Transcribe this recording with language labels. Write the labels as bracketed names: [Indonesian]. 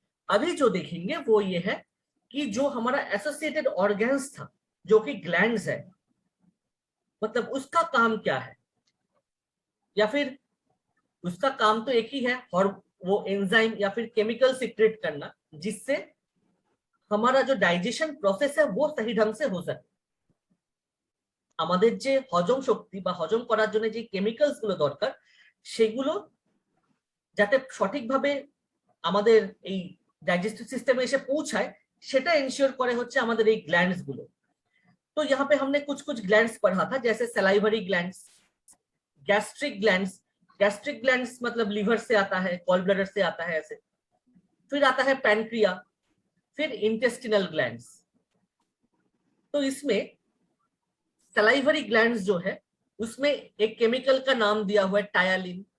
[Hindi] अभी जो देखेंगे वो ये है कि जो हमारा एसोसिएटेड ऑर्गन्स था जो कि ग्लैंड्स है, मतलब उसका काम क्या है, या फिर उसका काम तो एक ही है और वो एंजाइम या फिर केमिकल सीक्रेट करना जिससे हमारा जो डाइजेशन प्रोसेस है वो सही ढंग से हो सके। [Bangla] আমাদের যে হজম শক্তি বা হজম করার জন্য যে কেমিক্যালস গুলো দরকার সেগুলো যাতে সঠিকভাবে আমাদের এই ডাইজেস্টিভ সিস্টেমে এসে পৌঁছায় সেটা এনश्योर করে হচ্ছে আমাদের এই গ্ল্যান্ডস গুলো। [Hindi] तो यहाँ पे हमने कुछ कुछ ग्लैंड्स पढ़ा था, जैसे salivary glands, gastric glands. Gastric glands मतलब लीवर से आता है, गॉल ब्लैडर से आता है ऐसे। फिर आता है पैनक्रिया, फिर इंटेस्टिनल ग्लैंड्स। तो इसमें सलाइवरी ग्लैंड्स जो है उसमें एक केमिकल का नाम दिया हुआ है टायालिन।